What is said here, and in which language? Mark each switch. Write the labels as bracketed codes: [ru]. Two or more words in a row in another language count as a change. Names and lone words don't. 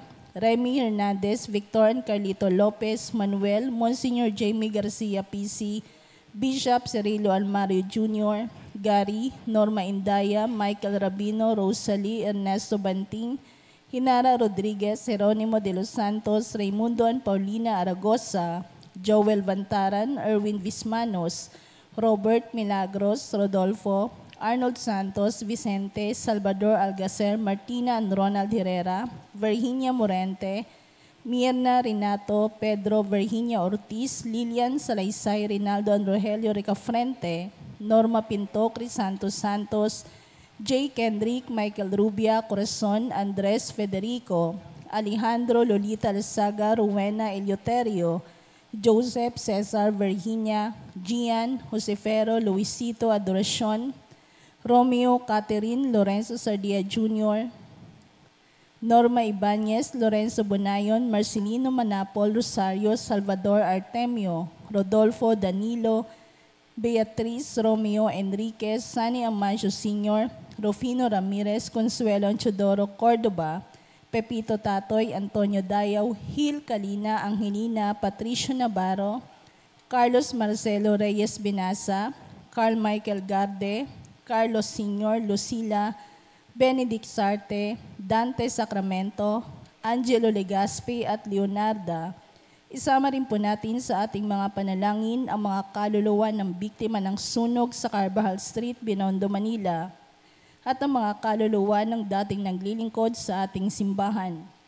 [tl] Remy Hernandez, Victor and Carlito Lopez, Manuel, Monsignor Jamie Garcia PC, Bishop Cirilo Almario Jr., Gary, Norma Indaya, Michael Rabino, Rosalie, Ernesto Banting, Hinara Rodriguez, Jeronimo de los Santos, Raimundo and Paulina Aragosa, Joel Bantaran, Erwin Vismanos, Robert Milagros, Rodolfo, Arnold Santos, Vicente, Salvador Algacer, Martina and Ronald Herrera, Virginia Morente, Mirna Renato, Pedro Virginia Ortiz, Lilian Salaysay, Rinaldo and Rogelio Ricafrente, Norma Pinto, Crisanto Santos, J. Kendrick, Michael Rubia, Corazon, Andres Federico, Alejandro Lolita Alzaga, Rowena Eleuterio, Joseph Cesar Virginia, Gian, Josefero, Luisito Adoracion, Romeo Catherine, Lorenzo Sardia Jr., Norma Ibanez, Lorenzo Bonayon, Marcelino Manapol, Rosario, Salvador Artemio, Rodolfo Danilo, Beatriz Romeo Enriquez, Sani Amancio Sr., Rufino Ramirez, Consuelo Anchodoro Cordoba, Pepito Tatoy, Antonio Dayaw, Hil Kalina, Angelina, Patricio Navarro, Carlos Marcelo Reyes Binasa, Carl Michael Garde, Carlos Sr., Lucila, Benedict Sarte, Dante Sacramento, Angelo Legaspi at Leonarda. Isama rin po natin sa ating mga panalangin ang mga kaluluwa ng biktima ng sunog sa Carvajal Street, Binondo, Manila at ang mga kaluluwa ng dating naglilingkod sa ating simbahan.